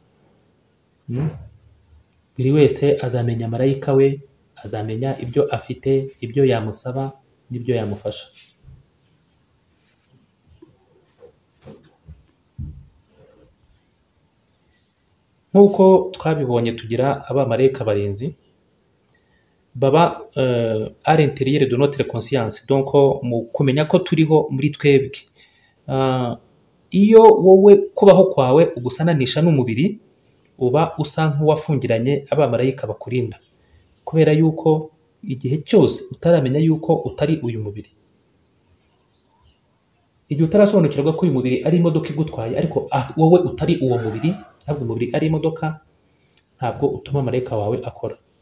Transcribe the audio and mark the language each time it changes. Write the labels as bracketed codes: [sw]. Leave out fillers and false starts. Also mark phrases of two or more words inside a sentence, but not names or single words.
[rw] Buri wese azamenya marayika we, azamenya ibyo afite, ibyo yamusaba n'ibyo yamufasha. Nk'uko twabibonye, tugira abamarayika barinzi baba [fr] à l'intérieur de notre conscience, [rw] donc mu kumenya ko turiho muri twebwe. Iyo wowe kubaho kwawe ugusananisha n'umubiri, uba usa nk'uwafungiranye abamarayika bakurinda, kubera yuko igihe cyose utaramenya yuko utari uyu mubiri, igihe utarasobanukirwa ko uyu mubiri ari imodoka igutwaye, ariko wowe utari uwo mubiri, ahubwo umubiri ari imodoka, ntabwo utuma marayika wawe akora.